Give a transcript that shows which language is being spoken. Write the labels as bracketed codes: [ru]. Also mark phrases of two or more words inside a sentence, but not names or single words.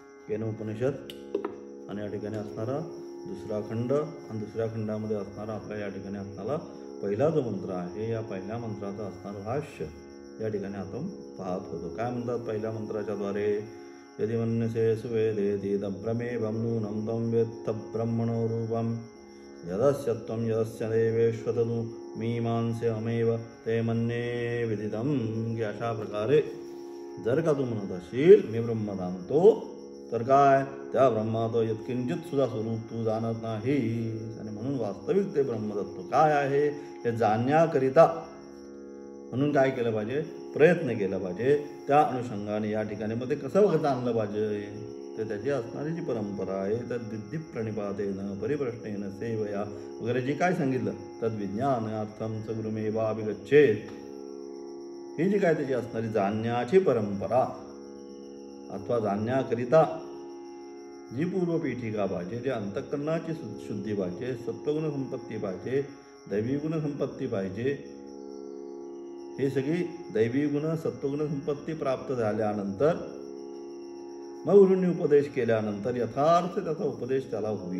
[mr] केन उपनिषद आणि या ठिकाणी असणारा दुसरा खंड आणि दुसऱ्या खंडामध्ये असणारा आपल्या या ठिकाणी असणारा पहिला जो मंत्र आहे, या पहिल्या मंत्राचं असणारं भाष्य या ठिकाणी आपण पाहत होतो. काय म्हणतात पहिल्या मंत्राच्या द्वारे? [sa] यदि मन्यसे सुवेदेति तब्रमेवं नूनं तं वेत्थ ब्रह्मणो रूपं यदस्य त्वं यदस्य देवेश्वतनु मीमांस्यमेव ते मन्ये विदितं. [mr] की अशा प्रकारे जर का तू म्हणत असशील मी ब्रह्म जाणतो, तर काय त्या ब्रह्माचं यत्किंचित सुद्धा स्वरूप तू जाणत नाही. आणि म्हणून वास्तविक ते ब्रह्मतत्व काय आहे हे जाणण्याकरिता म्हणून काय केलं पाहिजे? प्रयत्न केला पाहिजे. त्या अनुषंगाने या ठिकाणी मग ते कसं जाणलं पाहिजे? तर त्याची असणारी जी परंपरा आहे, तर [sa] विद्धी प्रणिपातेन परिप्रश्नेन सेवया [mr] वगैरे जे काय [sa] सांगितलं तद विज्ञानार्थम स गुरुमेवाभिगच्छेत, [mr] ही जी काय त्याची असणारी जाणण्याची परंपरा अथवा जाणण्याकरिता जी पूर्वपीठिका पाहिजे, जे अंतःकरणाची शुद्धी पाहिजे, सत्वगुण संपत्ती पाहिजे, दैवी गुण संपत्ती पाहिजे, हे सगळी दैवी गुण सत्वगुण संपत्ती प्राप्त झाल्यानंतर मग गुरूंनी उपदेश केल्यानंतर यथार्थ त्याचा उपदेश त्याला होईल.